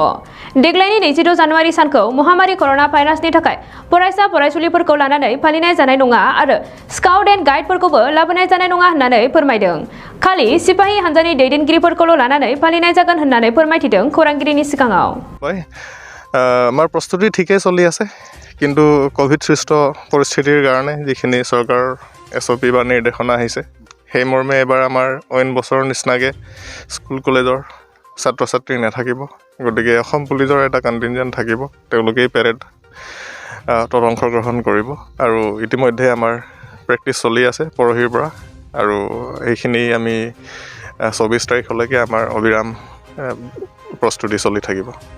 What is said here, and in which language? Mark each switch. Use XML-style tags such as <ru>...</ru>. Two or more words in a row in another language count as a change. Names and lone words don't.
<brx>देग्लायनि 22 जानुवारि सानखौ महामारी कर'ना भाइरासनि थाखाय फरायसा फरायसुलिफोरखौ लानानै फालिनाय जानाय नङा आरो</brx> <en>scout and</en> <brx>गाइडफोरखौबो लाबोनाय जानाय नङा होननानै फोरमायदों। खालि सिपाही हान्जानि दैदेनगिरिफोरखौल' लानानै फालिनाय जागोन होननानै फोरमायथिदों खौरांगिरिनि सिगाङाव।</brx> <as>আমাৰ প্ৰস্তুতি ঠিকেই চলি আছে, কিন্তু কোভিড সৃষ্ট পৰিস্থিতিৰ কাৰণে যিখিনি চৰকাৰৰ SOP বা নিৰ্দেশনা আহিছে সেই মৰ্মে এবাৰ আমাৰ অইন বছৰৰ নিচিনাকৈ স্কুল কলেজৰ ছাত্ৰ ছাত্ৰী নাথাকিব। গতিকে অসম পুলিচৰ এটা কণ্টিনজেণ্ট থাকিব, তেওঁলোকেই পেৰেডত অংশগ্ৰহণ কৰিব আৰু ইতিমধ্যে আমাৰ প্ৰেক্টিচ চলি আছে পৰহিৰ পৰা আৰু এইখিনি আমি 24 তাৰিখলৈকে আমাৰ অবিৰাম প্ৰস্তুতি চলি থাকিব।</as>